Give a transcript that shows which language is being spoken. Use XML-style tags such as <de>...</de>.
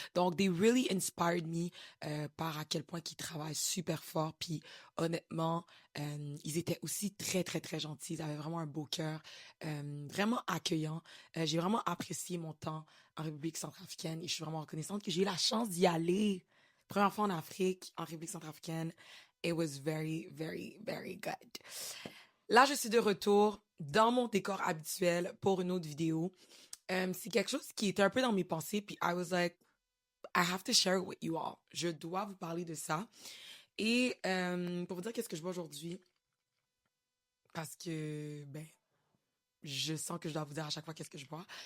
<fr>Donc,</fr> <en>they really inspired me</en> <fr>par à quel point qu'ils travaillent super fort. Puis, honnêtement, ils étaient aussi très, très, très gentils. Ils avaient vraiment un beau cœur, vraiment accueillant. J'ai vraiment apprécié mon temps en République centrafricaine et je suis vraiment reconnaissante que j'ai eu la chance d'y aller. Première fois en Afrique, en République centrafricaine.</fr> <en>It was very, very, very good.</en> <fr>Là, je suis de retour dans mon décor habituel pour une autre vidéo. C'est quelque chose qui était un peu dans mes pensées, puis</fr> <en>I was like, I have to share it with you all.</en> <fr>Je dois vous parler de ça. Et pour vous dire qu'est-ce que je bois aujourd'hui, parce que, je sens que je dois vous dire à chaque fois qu'est-ce que je bois.</fr>